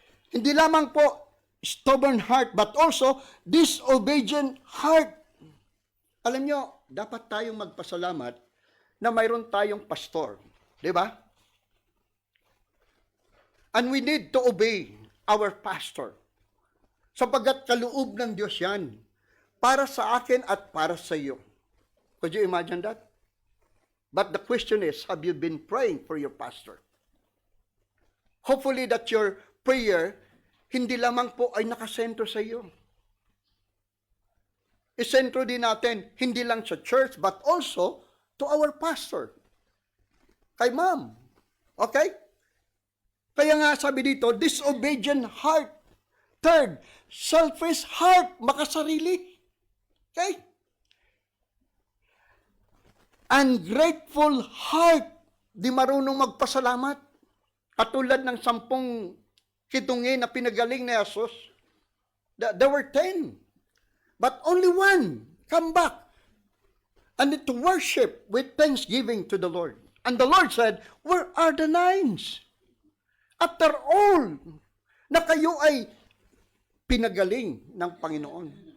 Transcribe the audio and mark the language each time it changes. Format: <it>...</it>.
<tl>Hindi lamang po</tl> <en>stubborn heart, but also disobedient heart.</en> <tl>Alam nyo, dapat tayong magpasalamat na mayroon tayong pastor. Di ba?</tl> <en>And we need to obey our pastor.</en> <tl>Sapagkat kaloob ng Diyos yan. Para sa akin at para sa iyo.</tl> <en>Could you imagine that? But the question is, have you been praying for your pastor? Hopefully that your prayer,</en> <tl>hindi lamang po ay nakasentro sa iyo. Isentro din natin, hindi lang sa church,</tl> <en>but also to our pastor.</en> <tl>Kay ma'am. Okay? Kaya nga sabi dito,</tl> <en>disobedient heart. Third, selfish heart, makasarili. Okay? Ungrateful heart,</en> <tl>di marunong magpasalamat. Katulad ng 10 kitungi na pinagaling ni Jesus.</tl> <en>There were 10. But only one come back and to worship with thanksgiving to the Lord. And the Lord said, where are the 9? After all,</en> <tl>na kayo ay pinagaling ng Panginoon.</tl>